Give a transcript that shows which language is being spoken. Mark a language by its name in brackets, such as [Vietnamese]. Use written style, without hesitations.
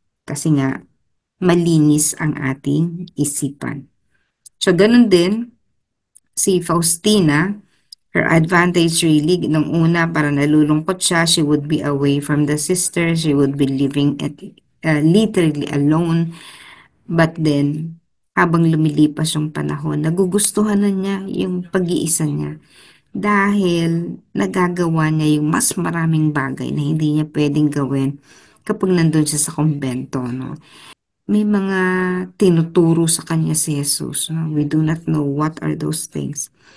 [Filipino] Kasi nga, malinis ang ating isipan. [English] So ganun din, si Faustina, her advantage really, [Filipino] nung una para nalulungkot siya, [English] she would be away from the sisters, she would be living literally alone. [Filipino] But then, habang lumilipas yung panahon, nagugustuhan na niya yung pag-iisa niya. Dahil nagagawa niya yung mas maraming bagay na hindi niya pwedeng gawin kapag nandun siya sa kumbento. No? May mga tinuturo sa kanya si Jesus. No? [English] We do not know what are those things.